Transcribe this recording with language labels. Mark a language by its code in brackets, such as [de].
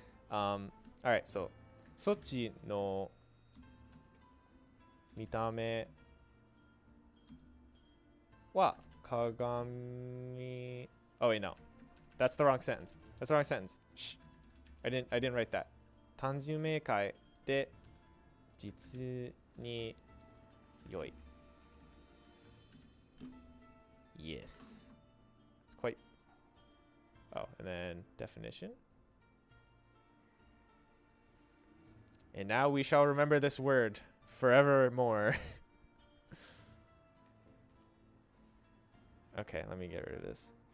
[en] Alright, so [ja] そっちの見た目は鏡 [en] Oh wait, no. That's the wrong sentence. That's the wrong sentence. Shh. I didn't write that. [ja] 単純明快で実に良い Yes. [en] It's quite Oh, and then definition. And now we shall remember this word forevermore. Okay, let me get rid of this.